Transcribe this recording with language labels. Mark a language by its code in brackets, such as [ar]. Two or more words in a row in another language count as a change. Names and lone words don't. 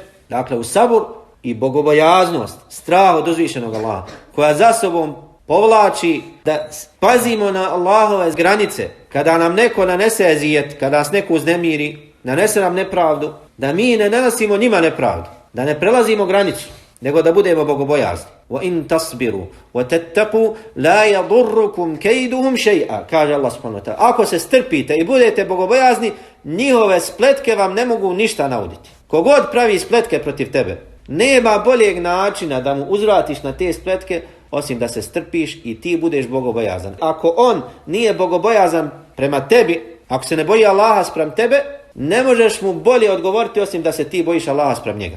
[bs] Dakle, u sabor i bogobojaznost, strah od uzvišenog Allaha, koja za sobom povlači da pazimo na Allahove granice, kada nam neko nanese ezijet, kada nas neko uznemiri, nanese nam nepravdu, da mi ne nanosimo njima nepravdu, da ne prelazimo granicu, nego da budemo bogobojazni. [ar] وَإِن تَصْبِرُوا وَتَتَّقُوا لَا يَضُرُّكُمْ كَيْدُهُمْ شَيْئًا, kaže Allah سبحانه وتعالى. [bs] Ako se strpite i budete bogobojazni, njihove spletke vam ne mogu ništa nauditi. Kogod pravi spletke protiv tebe, nema boljeg načina da mu uzvratiš na te spletke osim da se strpiš i ti budeš bogobojazan. Ako on nije bogobojazan prema tebi, ako se ne boji Allaha spram tebe, ne možeš mu bolje odgovoriti osim da se ti bojiš Allaha spram njega.